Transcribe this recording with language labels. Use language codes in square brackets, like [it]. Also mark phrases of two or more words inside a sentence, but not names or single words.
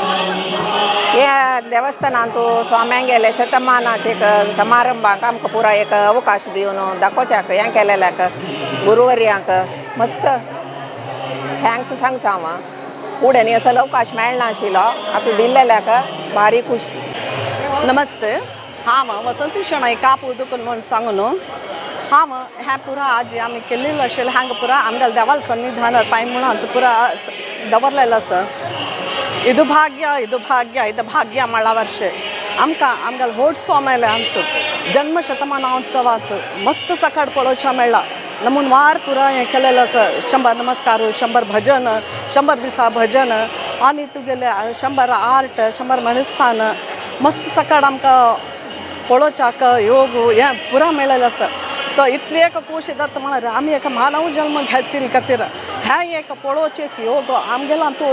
[kok] ह्या देवस्थानांतू स्वाम्यांगेले शतमानाचे एक समारंभाक आमकां पुरो एक अवकाश दिवन दाखोवच्याक हें केलेल्याक गुरुवर्यांक मस्त थँक्स सांगता हांव फुडें न्ही असो अवकाश मेळना आशिल्लो आतां दिल्लेल्याक भारी खुशी. नमस्ते हांव वसंती शणै कापू दुकून म्हणून सांगून हांव हें पुरो आज आमी केल्लेलो आशिल्लो हांगा पुरो आमगेले देवाल सन्निधान पांय म्हणून पुरो दवरलेलो आसा [kn] ಇದು ಭಾಗ್ಯ ಮಳ ವರ್ಷ [kok] आमगेले व्हड सोमेले आमक जन्म शतमानोत्सवात मस्त सकाळ पळोवच्या मेळ्ळा नमून वार पुरा हें केलेलें आसा 100 नमस्कार 100 भजन 100 दिसा भजन आनी तुगेले 100 आर्ट 100 मणिस्थान मस्त सकाळ आमकां पळोवच्याक योग हें पुरा मेळलेलें आसा सो इतली एक खोशी जाता म्हळ्यार आमी एक मानव जल्म घेतली खातीर हें एक पळोवचें एक योग आमगेलो तो